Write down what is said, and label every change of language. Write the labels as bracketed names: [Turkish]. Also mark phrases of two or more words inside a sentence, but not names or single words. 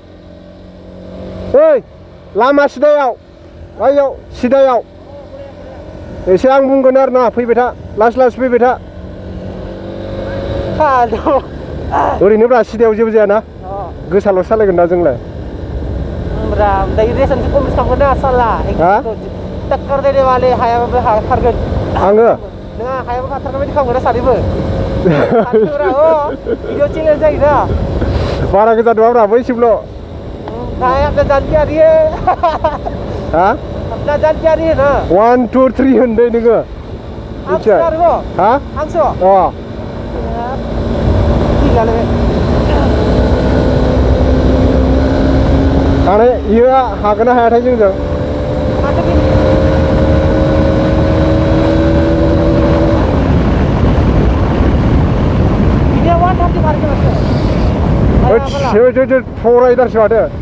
[Bodo] ओइ लामा सिदायाव सिदायाव एसे आं बुंगोन आरो ना फैबाय था लासै फैबाय था ओरैनोब्रा सिदायाव जेबो जायाना गोसाल' सालायगोन ना जोंलाय दायो रेसनखौ कमप्लिट खालामगोन ना साला [Hindi] टक्कर देने वाले [Bodo] हायाबो खारगोन आङो नङा हायाबो खारथारगोन बायदि खालामगोन ना सानैबो [English] video challenge [Bodo] जायोना बारा गोजान नङाब्रा बैसिमल' [Hindi] अपना जान के आ रही है अपना जान के आ रही है ना [Bodo] 1 2 3 होनदों नोङो आंसो थांनाय इयो हागोन ना हायाथाय जोंजों फरायदारसो माथो